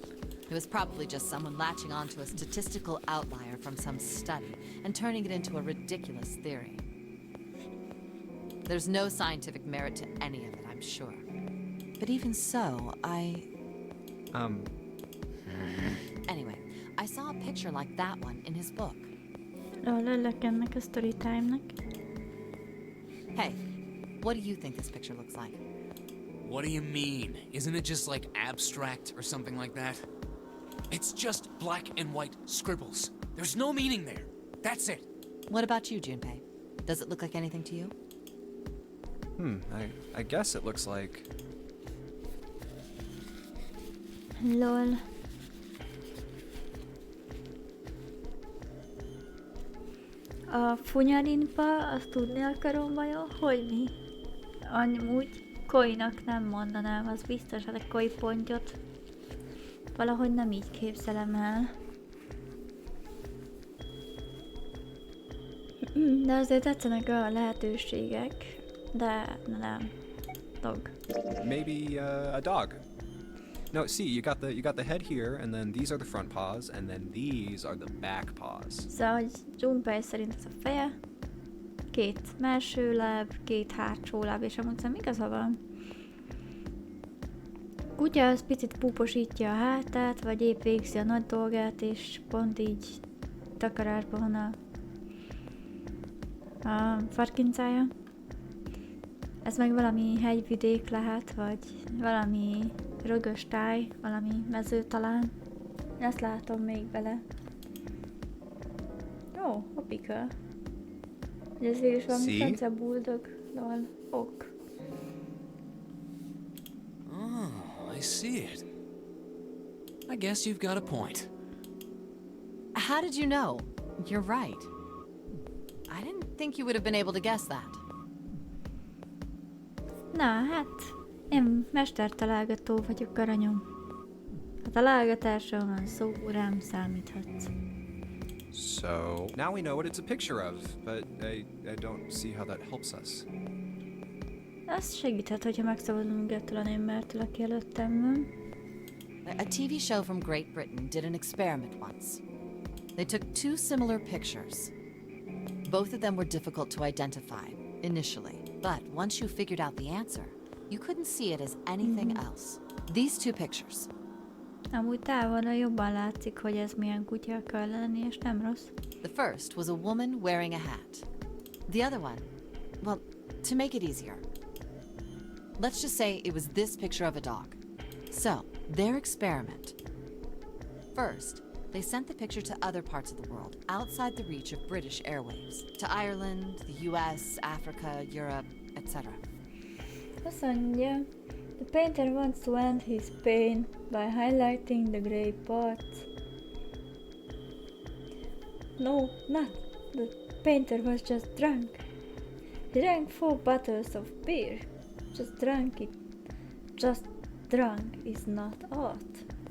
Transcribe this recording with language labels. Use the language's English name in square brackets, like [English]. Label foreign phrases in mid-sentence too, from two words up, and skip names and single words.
[English] It was probably just someone latching onto a statistical outlier from some study and turning it into a ridiculous theory. There's no scientific merit to any of it, I'm sure. But even so, Anyway, I saw a picture like that one in his book. [Hungarian] Örülök ennek a [English] story time- [Hungarian] nak. [English] Hey, what do you think this picture looks like? What do you mean? Isn't it just like abstract or something like that? It's just black and white scribbles. There's no meaning there. That's it. What about you, Junpei? Does it look like anything to you? I guess it looks like... Lol. [Hungarian] A funyarinpa, azt tudni akarom vajon, hogy mi? Amúgy koinak nem mondanám, az biztos, hogy a koi pontyot valahogy nem így képzelem el. De azért tetszenek a lehetőségek, de nem. [English] Dog. Maybe a dog. No, see, you got the head here, and then these are the front paws, and then these are the back paws. [Hungarian] Szóval, hogy Junpei szerint ez a feje, két melső láb, két hátsó láb, és amúgy szerintem igaza van. Kutya az picit púposítja a hátát, vagy épp végzi a nagy dolgát, és pont így takarásban van a farkincája. Ez meg valami hegyvidék lehet, vagy valami rögös táj, valami mező talán. Én ezt látom még bele. Ó, hoppika. Ez végül is valami francia bulldog. [English] Lol, ok. Oh, I see it. I guess you've got a point. How did you know? You're right. I didn't think you would have been able to guess that. [Hungarian] Na, hát én mestertalálgató vagyok, aranyom. A találgatásról van szó, rám számíthatsz. [English] So, now we know what it's a picture of, but I don't see how that helps us. Az segíthet, hogyha megszabadulunk ettől a némbertől, aki előttem van. A TV show from Great Britain did an experiment once. They took two similar pictures. Both of them were difficult to identify initially, but once you figured out the answer, you couldn't see it as anything else. These two pictures. [Hungarian] Amúgy távolra jobban látszik, hogy ez milyen kutya akar lenni, és nem rossz. [English] The first was a woman wearing a hat. The other one, well, to make it easier, let's just say it was this picture of a dog. So, their experiment. First, they sent the picture to other parts of the world, outside the reach of British airwaves. To Ireland, the US, Africa, Europe, etc. [Hungarian] Azt mondja, [English] the painter wants to end his pain by highlighting the grey parts. No, not. The painter was just drunk. He drank 4 bottles of beer. Just drunk it. Just drunk is not art.